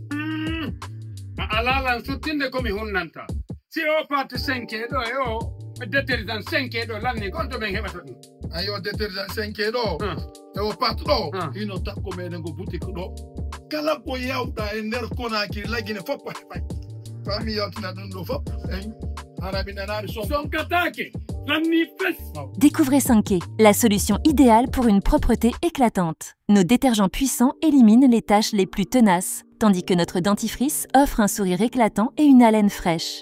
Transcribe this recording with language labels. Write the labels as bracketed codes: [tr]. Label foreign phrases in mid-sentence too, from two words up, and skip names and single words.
[ff] a alalan sottinde komi hunnanta si o pat 5 ɗo e o détergent 5 ɗo lanni gonto ɓen heɓata ɗum ayo détergent 5 ɗo e o pat ɗo hino takko meɗen ko boutique ɗo kala ko yawɗa e nder Konakri lagine fof o heɓay fami yaltina ɗum ɗo fof arabi nanari sonkatake lanni fes. [fr] Découvrez Sanké, la solution idéale pour une propreté éclatante. Nos détergents puissants éliminent les taches les plus tenaces, tandis que notre dentifrice offre un sourire éclatant et une haleine fraîche.